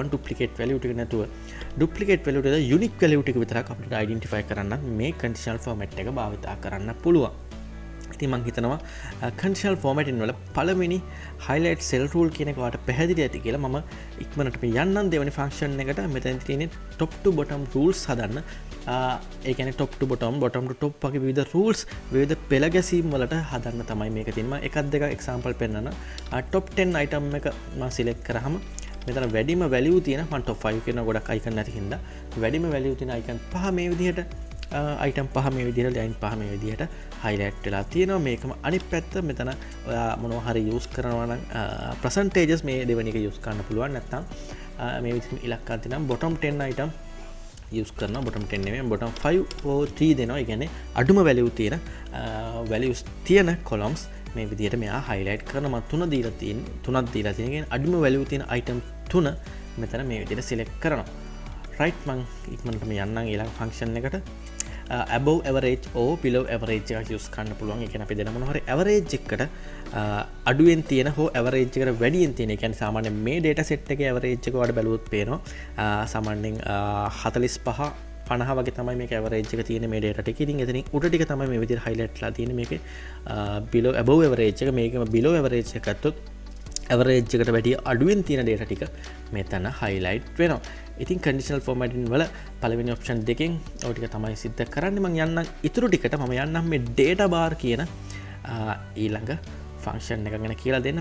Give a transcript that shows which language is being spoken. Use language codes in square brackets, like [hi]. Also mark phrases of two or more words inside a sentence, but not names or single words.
[en] duplicate value [si] ටික නැතුව [en] duplicate value [si] ටික [en] unique value [si] ටික විතරක් අපිට identify කරන්න මේ [en] conditional format [si] එක භාවිතා කරන්න පුළුවන්. ඉතින් මම හිතනවා [en] conditional formatting [si] වල පළවෙනි [en] highlight cell rule [si] කියන එක ඔයාලට පැහැදිලි ඇති කියලා. මම ඉක්මනට මේ යන්නම් දෙවෙනි function එකට. මෙතන තියෙන්නේ [en] top to bottom rules [si] හදන්න. ඒ කියන්නේ [en] top to bottom to top [si] වගේ විවිධ rules විවිධ පෙළ ගැසීම් වලට හදන්න තමයි මේක තියෙන්නේ. මම එකක් දෙකක් example පෙන්නන්න. [en] top 10 item [si] එක මම select කරාම මෙතන වැඩිම value තියෙන මම top 5 කියන ගොඩක් icon නැති හින්දා වැඩිම value තියෙන icon පහ මේ විදිහට item පහ මේ විදිහට line පහ මේ විදිහට highlight වෙලා තියෙනවා. මේකම අනිත් පැත්ත මෙතන ඔයා මොනවා හරි use කරනවා නම් percentages මේ දෙවෙනි එක use කරන්න පුළුවන්. නැත්නම් මේ විදිහට ඉලක්කයක් තියෙනවා [en] bottom 10 item [si] use කරනවා. bottom 10 නෙමෙයි [en] bottom 5 or 3 [si] දෙනවා. ඒ කියන්නේ අඩුම value තියෙන values තියෙන columns මේ විදිහට මෙයා highlight කරනවා. මම තුනක් දීලා තියෙන කියන්නේ අඩුම value තියෙන item තුන මෙතන මේ විදිහට select කරනවා. right මම ඉක්මනට මේ යන්නම් ඊළඟ function එකට. [en] above average or below average [si] එක use කරන්න පුළුවන්. ඒ කියන්නේ අපි දෙන මොනවා හරි average එකට අඩුවෙන් තියෙන හෝ average එකට වැඩියෙන් තියෙන. ඒ කියන්නේ සාමාන්‍යයෙන් මේ [en] data set [si] එකේ average එක වඩා බැලුවොත් පේනවා. සාමාන්‍යයෙන් 45 50 වගේ තමයි මේක average එක තියෙන මේ data ටික. ඉතින් එතනින් උඩ ටික තමයි මේ විදිහට highlight ලා තියෙන්නේ. මේකේ [en] below above average [si] එක මේකම [en] below average [si] එක ගත්තොත් average එකට වැඩිය අඩුවෙන් තියෙන data ටික මෙතන highlight වෙනවා. ඉතින් [en] conditional formatting [si] වල පළවෙනි option දෙකෙන් ඔය ටික තමයි සිද්ධ කරන්නේ. මම යන්නම් ඊටු ටිකට මම යන්නම් මේ [en] data bar [si] කියන ඊළඟ function එක ගැන කියලා දෙන්න.